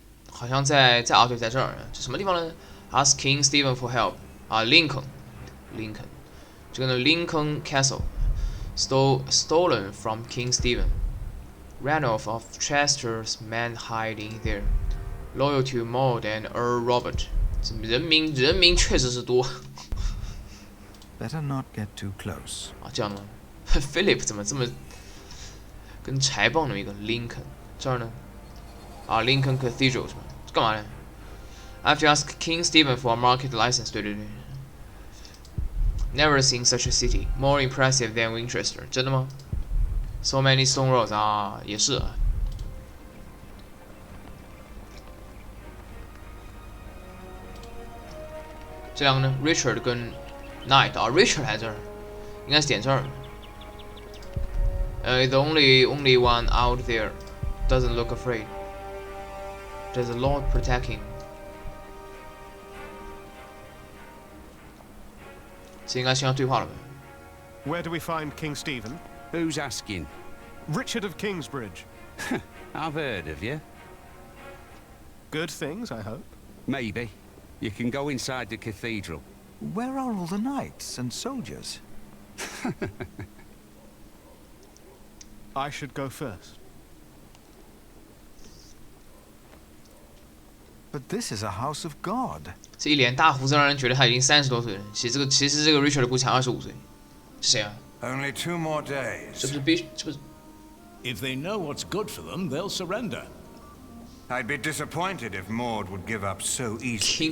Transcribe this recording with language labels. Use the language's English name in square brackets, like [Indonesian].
[Chinese] 好像在对，在这儿，这什么地方呢 [English] ？Ask King Stephen for help 啊，Lincoln，这个呢 Lincoln Castle stolen from King Stephen. Ranulph of Chester's men hiding there, loyal to Maud and Earl Robert. [Chinese] 人名确实是多。 [English] Better not get too close. [Chinese] 啊，这样的吗？Philip 怎么这么跟柴棒那么一个 Lincoln？这儿呢？ [English] 啊 ，Lincoln Cathedral 是吧？ [Chinese] 干嘛呢 [English] ？I have to ask King Stephen for a market license. [Chinese] 对。 [English] Never seen such a city, more impressive than Winchester. [Chinese] 真的吗 [English] ？So many stone walls 啊， [Chinese] 也是啊。这两个呢 ？Richard 跟 Knight 啊，Richard 在这儿，应该是点这儿。 [English] The only one out there doesn't look afraid. Does the Lord protect him? [Chinese] 这应该先要对话了吧 [English] Where do we find King Stephen? Who's asking? Richard of Kingsbridge. I've heard of you. Good things, I hope. Maybe. You can go inside the cathedral. Where are all the knights and soldiers? I should go first. But this is a house of God. [Chinese] 这一脸大胡子让人觉得他已经30多岁了。其实这个 Richard 估计才25岁。是谁啊？ [English] Only 2 more [Chinese] 这 [English] days. [Chinese] 不是 B？ 这不是 [English] If they know what's good for them, they'll surrender. I'd be disappointed if Maud would give up so easily.